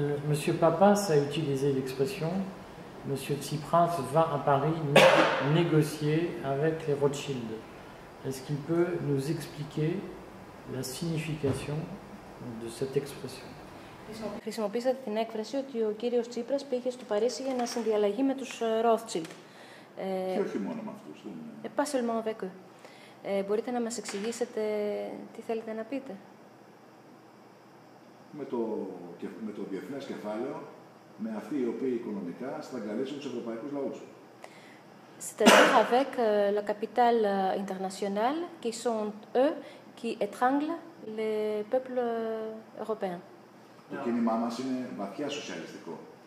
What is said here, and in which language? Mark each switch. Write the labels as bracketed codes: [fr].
[fr] Monsieur Papas a utilisé l'expression Monsieur Tsipras va à Paris négocier avec les Rothschild. Est-ce qu'il peut nous expliquer la signification de cette expression? [el] Χρησιμοποίησατε την έκφραση ότι ο κύριος Τσίπρας πήγε στο Παρίσι για να συνδιαλλαγεί με τους Rothschild. Και όχι μόνο με αυτούς. [fr] Pas seulement avec eux. [el] Μπορείτε να μας εξηγήσετε τι θέλετε να πείτε? Με το διεθνές κεφάλαιο, με αυτοί οι οποίοι οικονομικά στραγγαλίζουν τους ευρωπαϊκούς λαούς. [fr] C'est-à-dire avec le capital international qui sont eux qui étranglent les peuples européens. [el] Το κίνημά μας είναι βαθιά σοσιαλιστικό.